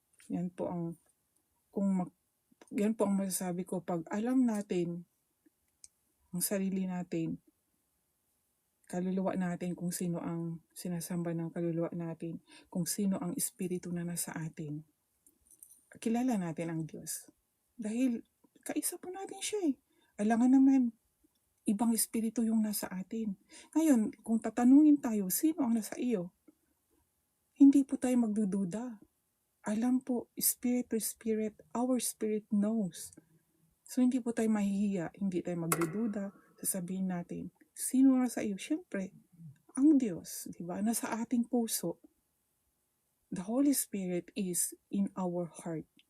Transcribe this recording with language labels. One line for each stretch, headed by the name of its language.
Filipino: Yan po ang yan po ang masasabi ko, pag alam natin ang sarili natin, kaluluwa natin, kung sino ang sinasamba ng kaluluwa natin, kung sino ang espiritu na nasa atin, kilala natin ang Diyos. Dahil kaisa po natin siya Alangan naman, ibang espiritu yung nasa atin. Ngayon, kung tatanungin tayo, sino ang nasa iyo? Hindi po tayo magdududa. Alam po,
English: spirit to spirit, our spirit knows.
Filipino: So hindi po tayo mahihiya, hindi tayo magdududa, sasabihin natin, sino ang nasa iyo? Siyempre, ang Diyos, di ba? Nasa ating puso.
English: The Holy Spirit is in our heart.